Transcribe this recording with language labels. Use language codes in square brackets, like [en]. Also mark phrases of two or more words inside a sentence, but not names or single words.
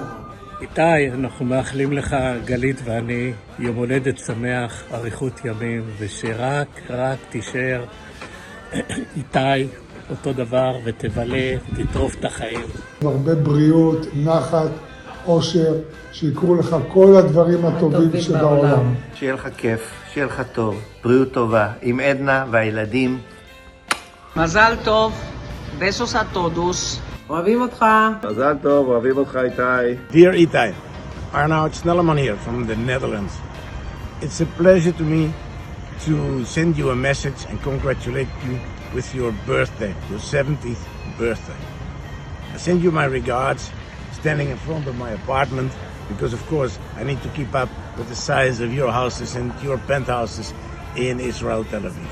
[he] איתי, אנחנו מאחלים לך, גלית ואני, יום הולדת שמח, אריכות ימים, ושרק תישאר איתי אותו דבר, ותבלה, תטרוף את החיים. הרבה בריאות, נחת, אושר, שיקרו לך כל הדברים הטובים שבעולם. שיהיה לך כיף, שיהיה לך טוב, בריאות טובה, עם עדנה והילדים. מזל טוב, [es] besos a todos. [he] אוהבים אותך. מזל טוב, אוהבים אותך איתי. [en] Dear Itai, Arnoud Snelleman here from the Netherlands. It's a pleasure to me to send you a message and congratulate you with your birthday, your 70th birthday. I send you my regards, standing in front of my apartment, because of course I need to keep up with the size of your houses and your penthouses in Israel, Tel Aviv.